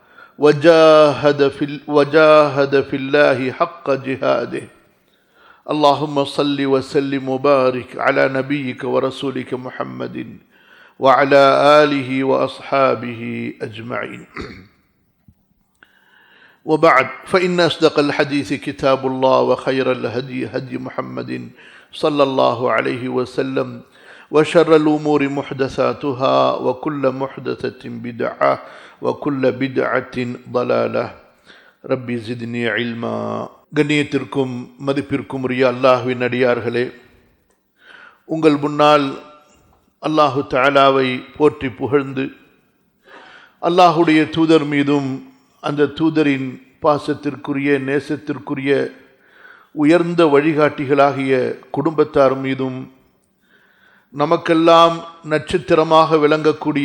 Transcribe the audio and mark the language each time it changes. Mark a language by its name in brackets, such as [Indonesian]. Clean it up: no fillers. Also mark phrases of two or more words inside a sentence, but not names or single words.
[Arabic] وجاهد في الله حق جهاده اللهم صل وسلم وبارك على نبيك ورسولك محمد وعلى آله وأصحابه أجمعين وبعد فإن أصدق الحديث كتاب الله وخير الهدي هدي محمد صلى الله عليه وسلم وشر الأمور محدثاتها وكل محدثة بدعة وكل بدعة ضلالة ربي زدني علما கண்ணியத்திற்கும் [Tamil] மதிப்பிற்கும் உரிய அல்லாஹ்வின் அடியார்களே, உங்கள் முன்னால் அல்லாஹு தஆலாவை போற்றி புகழ்ந்து அல்லாஹுடைய தூதர் மீதும் அந்த தூதரின் பாசத்திற்குரிய நேசத்திற்குரிய உயர்ந்த வழிகாட்டிகளாகிய குடும்பத்தார் மீதும் நமக்கெல்லாம் நட்சத்திரமாக விளங்கக்கூடிய